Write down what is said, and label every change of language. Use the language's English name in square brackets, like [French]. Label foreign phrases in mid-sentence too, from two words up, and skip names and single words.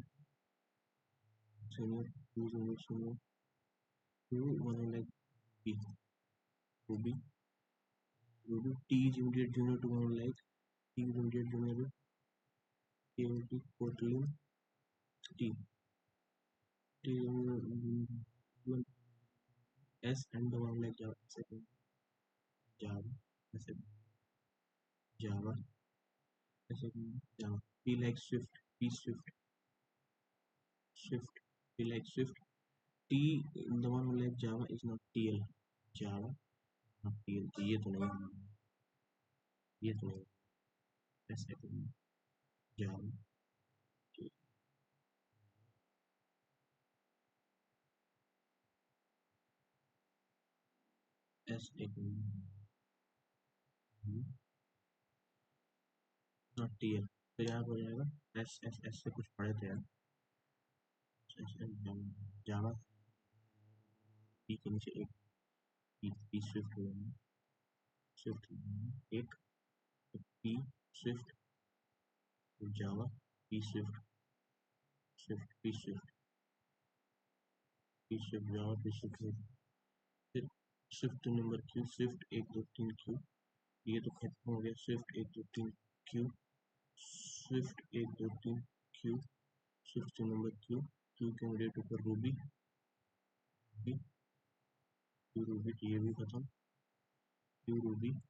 [English] senior, Q is immediate senior to one who like P, Ruby, Ruby, T is immediate junior to one who like T is immediate junior to KLT, Kotlin, T, T, S and the one like Java, second, Java, second, Java, second, Java. P like Swift, P Swift, Swift, P like Swift. T, the one who like Java is not TL, Java, not TL. [Hindi] ये तो नहीं, ये तो नहीं, [English] second, Java, S second, not TL. [Hindi] तो यहाँ हो जाएगा S S S से कुछ पढ़े थे यार, S S Java, P के नीचे एक P Swift हो जाएगा, Swift एक P Swift Java, P Swift, Swift, P Swift, P Swift Java, P Swift, फिर Swift नंबर Q, Swift एक दो तीन Q, ये तो खत्म हो गया, Swift एक दो तीन Q, Swift एक दो तीन Q, Swift नंबर Q, Q के इमीडिएट ऊपर Ruby, Q Ruby, ये भी खत्म, Q Ruby,